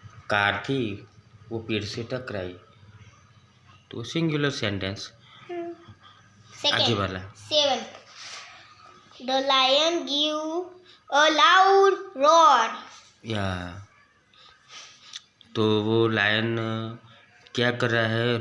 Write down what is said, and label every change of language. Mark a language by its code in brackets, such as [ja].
[hi] Car थी वो पेड़ से टकराई, तो सिंगुलर सेंटेंस। आगे वाला 7. [en] The lion gave a loud roar. [hi] या तो वो लायन क्या कर रहा है?